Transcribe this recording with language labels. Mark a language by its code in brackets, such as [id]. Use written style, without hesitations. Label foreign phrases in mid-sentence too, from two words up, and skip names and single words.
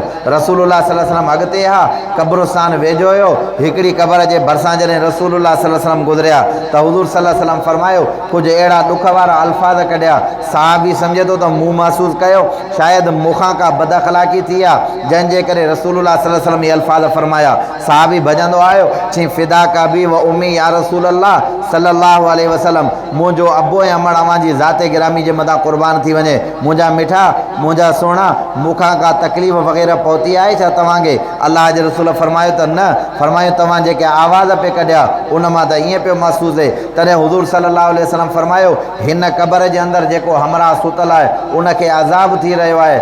[sd] रसूलुल्लाह [ar] صلى الله عليه وسلم [sd] अॻिते हा, क़ब्रिस्तान वेझो हुयो, हिकिड़ी क़बर जे भरिसां जॾहिं रसूलुल्लाह [ar] صلى الله عليه وسلم [sd] गुज़रिया त हुज़ूर [ar] صلى الله عليه وسلم [sd] फरमायो, कुझु अहिड़ा ॾुख वारा अल्फाज़ कढिया। सहाबी सम्झे थो त मूं महसूसु कयो शायदि मूंखां का बद अख़लाक़ी थी आहे, जंहिंजे करे रसूलुल्लाह [ar] صلى الله عليه وسلم [sd] इहे अल्फाज़ फरमाया। सहाबी भॼंदो आयो, चई [ar] فداك أبي و أمي يا رسول الله صلى الله عليه وسلم, [sd] मुंहिंजो अबो ऐं अमड़ अव्हांजी ज़ाते गिरामी जे मथां क़ुर्बान थी वञे। मुंहिंजा मिठा, मुंहिंजा सुहिणा, मूंखां का तकलीफ़ वग़ैरह पहुती आहे छा तव्हांखे? अलाह जे रसूल फरमायो त न। फरमायो तव्हां जेके आवाज़ पे कढिया उन मां त ईअं पियो महसूसु थिए। तॾहिं हुज़ूर [ar] صلى الله عليه وسلم [sd] फरमायो, हिन क़बर जे अंदरि जेको हमरा सुतल आहे उनखे अज़ाब थी रहियो आहे।